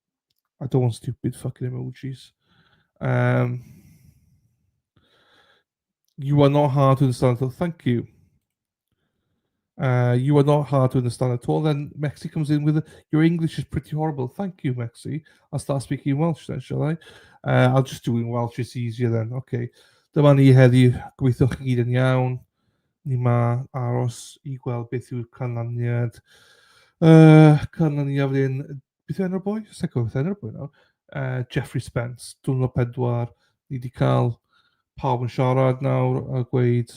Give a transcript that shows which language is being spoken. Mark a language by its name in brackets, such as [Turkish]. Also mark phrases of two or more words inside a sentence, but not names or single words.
[English] So I don't want stupid fucking emojis. You are not hard to understand at all. Thank you. You are not hard to understand at all. Then Mexi comes in with your English is pretty horrible. Thank you, Mexi. I'll start speaking Welsh then, shall I? I'll just do it in Welsh. It's easier then. [Welsh] Okay. Dyma ni heddiw. Gobeithio chi gyd yn iawn. Ni ma aros I gweld beth yw'r canlyniad. Canlyniad yn... Beth yw enw'r boi? Sa'n gwybod beth enw'r boi nawr. Jeffrey Spence. Diwrnod 4. Ni wedi cael pawb yn siarad nawr a gweud...